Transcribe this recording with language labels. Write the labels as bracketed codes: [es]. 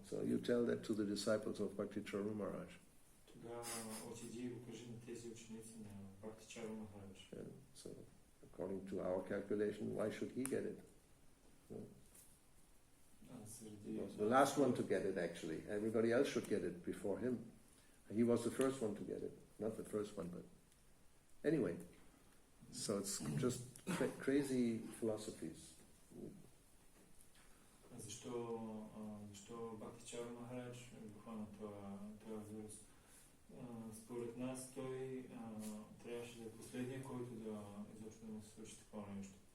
[en] So you tell that to the disciples of Bhakti-yoga Maharaj. [bg] Тогава отиди и го кажи на тези ученици на Бхакти-yoga Махарадж. [en] So according to our calculation, why should he get it? He was the last one to get it, actually. Everybody else should get it before him. He was the first one to get it. Not the first one, but anyway. So it's just crazy philosophies. [bg] Защо Бхакти-yoga Махарадж го хвана това вирус? Според нас той трябваше да е последния, който изобщо да му се случи такова нещо.